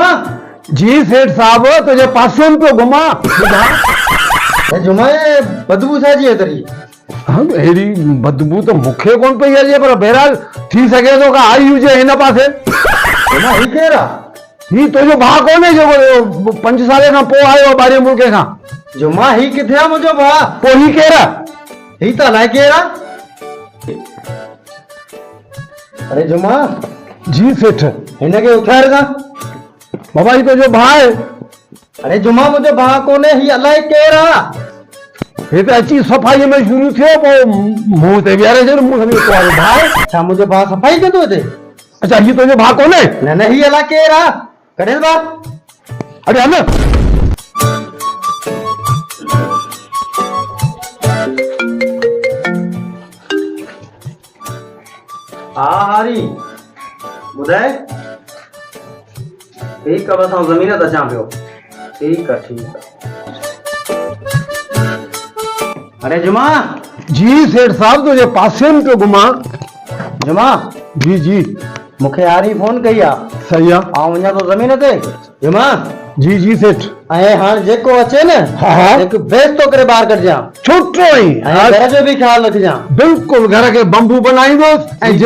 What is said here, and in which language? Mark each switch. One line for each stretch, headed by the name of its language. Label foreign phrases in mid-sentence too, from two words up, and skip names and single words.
Sindhi: जी सेठ साहब तुझे पासे में पियो घुमा जुमा बदबू छा जी है तरी हम अहिड़ी बदबू तो मूंखे कोन पई अचे पर बहरहाल थी सघे थो का आई हुजे हिन पासे। जुमा ही केर आहे ही तुंहिंजो भाउ कोन्हे जेको 5 साल खां पोइ आयो ॿाहिरि मुल्क खां। जुमा ही किथे आहे मुंहिंजो भाउ पोइ ही केर आहे ही त अलाए केर आहे। अरे जुमा जी सेठ हिनखे उथार खां बाबा ही तुंहिंजो भाउ आहे। अरे जुमा मुंहिंजो भाउ कोन्हे ही अलाए केर आहे। हे त अची सफ़ाई में शुरू थियो पोइ मुंहुं ते विहारे छॾ मूं सम्झो तुम्हारो भाउ। छा मुंहिंजो भाउ सफ़ाई कंदो हिते। अच्छा ही तुंहिंजो भाउ कोन्हे। न न ही अलाए केर आहे कॾहिं बात अरे हल हा हारी ॿुधाए
Hindi: ठीक है
Sindhi: बस हम जमीन ते अचां पियो।
Hindi: ठीक है
Sindhi: अरे जुमा जी सेठ साहब तुझे पासे में पियो घुमा। जुमा जी जी मूंखे हारी फोन कई आहे। सही आहे आउं वञा थो ज़मीन ते जुमा जी जी सेठ ऐं हाणे जेको अचे न हा, हा। हिकु बेस्तो करे ॿाहिरि कढजां छुट्टो ई ऐं घर जो बि ख्यालु रखजां। बिल्कुलु घर खे बंबू बनाईंदुसि ऐं